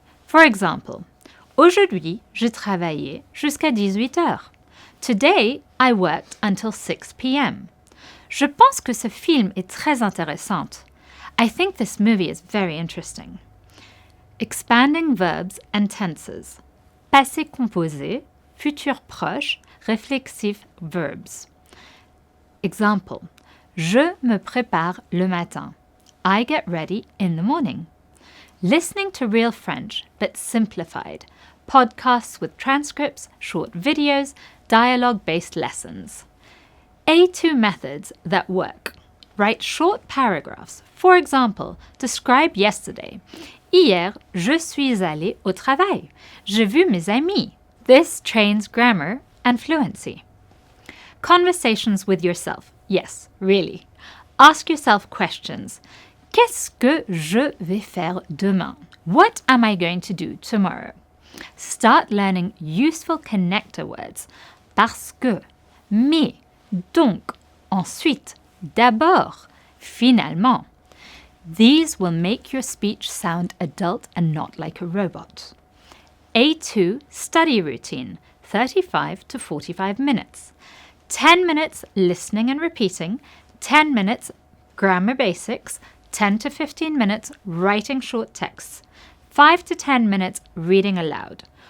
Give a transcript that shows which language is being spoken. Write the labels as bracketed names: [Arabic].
[English] For example, [French] aujourd'hui, je travaillais jusqu'à 18 heures. [English] Today, I worked until 6 p.m. [French] Je pense que ce film est très intéressant. [English] I think this movie is very interesting. Expanding verbs and tenses. Passé composé, futur proche, réflexif verbs. Example. [French] Je me prépare le matin. [English] I get ready in the morning. Listening to real French, but simplified. Podcasts with transcripts, short videos, dialogue-based lessons. A2 methods that work. Write short paragraphs. For example, describe yesterday. [French] Hier, je suis allé au travail. J'ai vu mes amis. [English] This trains grammar and fluency. Conversations with yourself. Yes, really. Ask yourself questions. [French] Qu'est-ce que je vais faire demain? [English] What am I going to do tomorrow? Start learning useful connector words. [French] Parce que, mais, donc, ensuite, d'abord, finalement. [English] These will make your speech sound adult and not like a robot. A2 study routine, 35 to 45 minutes. 10 minutes listening and repeating, 10 minutes grammar basics, 10 to 15 minutes writing short texts, 5 to 10 minutes reading aloud.